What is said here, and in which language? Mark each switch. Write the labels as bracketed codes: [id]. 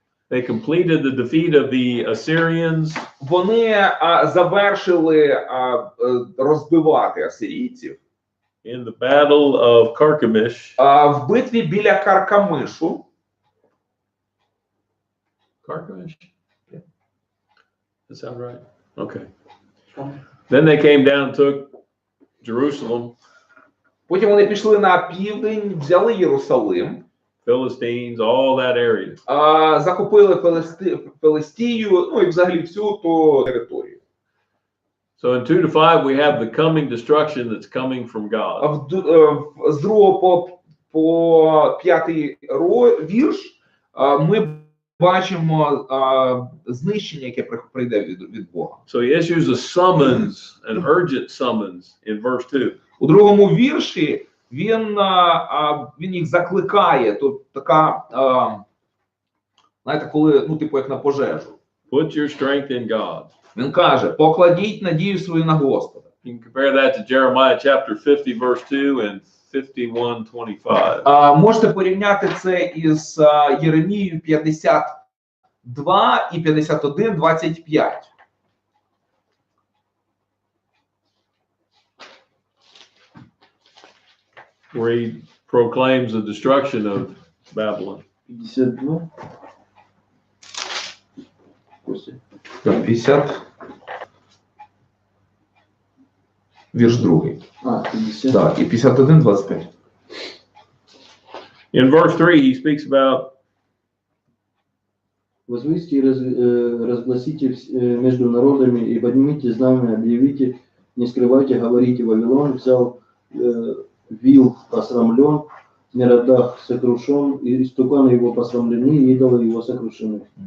[en] They completed the defeat of the Assyrians. [uk] Вони завершили розбивати асирійців. [en] In the battle of Carchemish. [uk] В битві біля Каркамишу. [en] Carchemish? Yeah. That sound right? Okay. Then they came down and took Jerusalem. [uk] Потім вони пішли на південь, взяли Єрусалим. [en] Philistines, all that area. [uk] Захопили Филистію, ну і взагалі всю ту територію. [en] So in 2 to 5 we have the coming destruction that's coming from God. [uk] З 2 по 5 вірш ми бачимо знищення, яке прийде від Бога. [en] So he issues a summons, an urgent summons in verse 2. [uk] У другому вірші він їх закликає, тут така, знаєте, коли, ну, типу, як на пожежу. [en] Put your strength in God. [uk] Він каже, покладіть надію свою на Господа. [en] You can compare that to Jeremiah chapter 50 verse 2 and 51:25. [uk] Можете порівняти це із Єремією 52 і 51:25. [en] Where he proclaims the destruction of Babylon. [uk] 52. Костя. 50. Вірш 2. 50. Так, і 51:25. [en] In verse 3 he speaks about [ru] Возвысьте и разгласите между народами и поднимите знамя, объявите, не скрывайте, говорите, Вавилон взял вил посрамлен, Меродах сокрушен, и истуканы его посрамлены, и идолы его сокрушены.